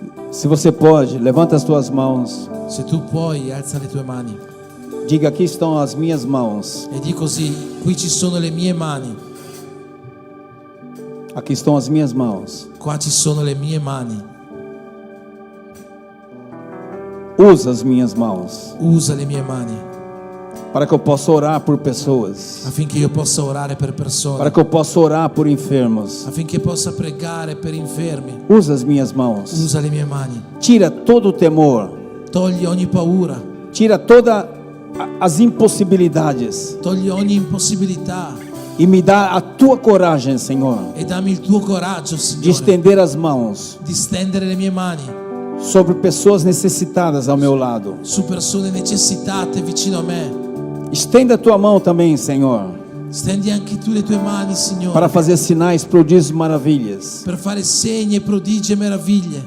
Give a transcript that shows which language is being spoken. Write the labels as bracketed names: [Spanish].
[Portuguese] Se você pode, levanta as tuas mãos. [Italian] Se tu puoi, alza le tue mani [Portuguese] Diga: aqui estão as minhas mãos. [Italian] e di così: qui ci sono le mie mani. [Portuguese] Aqui estão as minhas mãos. [Italian] Qua ci sono le mie mani. [Portuguese] Usa as minhas mãos [Italian] Usa le mie mani [Portuguese] para que eu possa orar por pessoas, [Italian] affinché io possa orare per persone, [Portuguese] para que eu possa orar por enfermos. [Italian] affinché possa pregare per infermi. [Portuguese] Usa as minhas mãos. [Italian] Usa le mie mani. [Portuguese] Tira todo o temor. [Italian] Togli ogni paura. [Portuguese] Tira todas as impossibilidades [Italian] Togli ogni impossibilità [Portuguese] e me dá a tua coragem, Senhor, [Italian] e dammi il tuo coraggio, [Portuguese] de [Italian] Signore, [Portuguese] estender as mãos [Italian] di stendere le mie mani [Portuguese] sobre pessoas necessitadas ao meu lado. [Italian] su persone necessitate vicino a me. [Portuguese] Estenda a tua mão também, Senhor, [Italian] Stendi anche tu le tue mani, Signore, [Portuguese] para fazer sinais, prodígios, maravilhas [Italian] per fare segni, prodigi e meraviglie